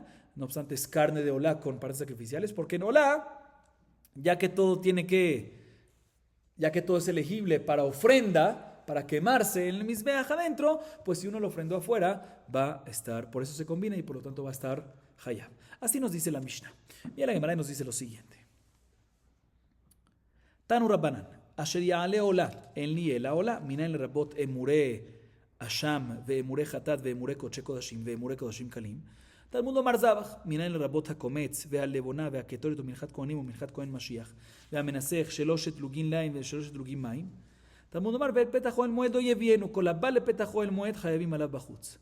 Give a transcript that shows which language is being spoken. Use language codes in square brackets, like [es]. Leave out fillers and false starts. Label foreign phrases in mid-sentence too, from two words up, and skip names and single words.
[es] No obstante, es carne de olá con partes sacrificiales, porque en olá, ya que todo es elegible para ofrenda, para quemarse en el mizbeach adentro, pues si uno lo ofrendó afuera, va a estar, por eso se combina y por lo tanto va a estar hayab. Así nos dice la Mishnah. Mira la Gemara nos dice lo siguiente. [he] תנו רבנן, אשר יעלה עולה, אין לי אלא עולה, מנין לרבות אמורי אשם, ואמורי חטאת, ואמורי קדשי קדשים, ואמורי קדשים קלים. תלמוד לומר זבח, מנין לרבות הקומץ והלבונה והקטורית ומנחת כהנים ומנחת כהן משיח והמנסח שלושת לוגין לין ושלושת לוגין מים. תלמוד לומר ואת פתח אוהל מועד לא יביאנו, כל הבא לפתח אוהל מועד חייבים עליו בחוץ.